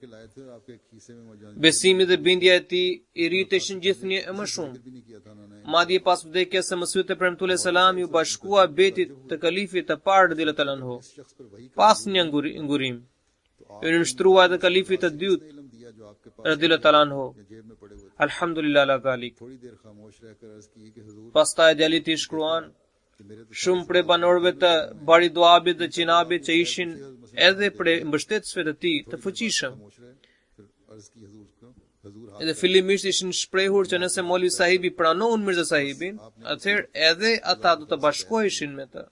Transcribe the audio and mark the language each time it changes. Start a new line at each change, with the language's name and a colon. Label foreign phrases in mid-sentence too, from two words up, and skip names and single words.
Albanian: Besimi dhe bindja e tij i rriteshin gjithnjë e më shumë. Madje pas vdekjes së Mesihut premtues selam u bashkua betit të kalifit të parë
Arabic: رضي الله عنه.
Albanian: Pas një ngurim, u nënshtrua edhe kalifit të dytë
Arabic: رضي الله عنه. الحمد لله على ذلك.
Albanian: Pastaj djali i shkruan: Shumë prej banorëve të Bariduabit dhe Qinabit që ishin edhe prej mbështetësve të tij të fuqishëm. Edhe fillimisht ishin shprehur që nëse Molli sahibi pranon Mirza sahibin, atëherë edhe ata do të bashkoheshin me të.